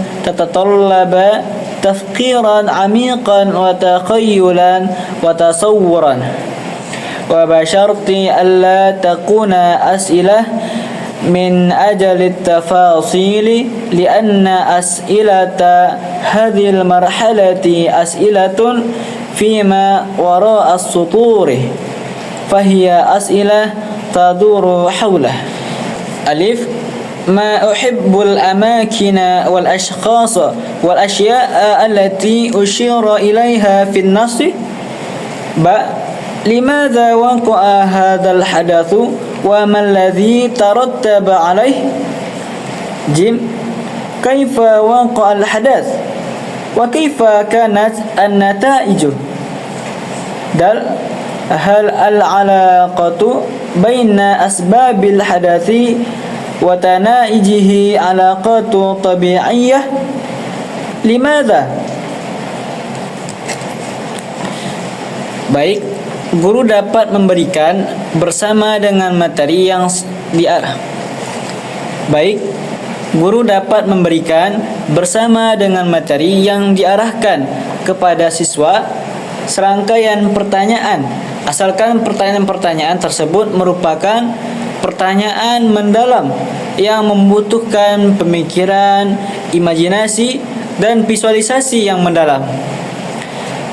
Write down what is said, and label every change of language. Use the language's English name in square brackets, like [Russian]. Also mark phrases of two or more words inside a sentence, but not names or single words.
[Arabic] تطلب تفكيرا عميقا وتخيلا وتصورا وبشرط ألا تكون أسئلة من أجل تفاصيل لأن أسئلة هذه المرحلة أسئلة فيما وراء السطور فهي أسئلة تدور حوله. ألف، ما أحب الأماكن والأشخاص والأشياء التي أشير إليها في النص. باء، لماذا وقع هذا الحدث وما الذي ترتب عليه. جيم، كيف وقع الحدث وكيف كانت النتائج. دال، هل العلاقة بين أسباب الحدث ونتائجه علاقة طبيعية. Limadha? [Indonesian] Baik, guru dapat memberikan bersama dengan materi yang diarah. Baik, guru dapat memberikan bersama dengan materi yang diarahkan kepada siswa serangkaian pertanyaan, asalkan pertanyaan-pertanyaan tersebut merupakan pertanyaan mendalam yang membutuhkan pemikiran, imajinasi, dan visualisasi yang mendalam.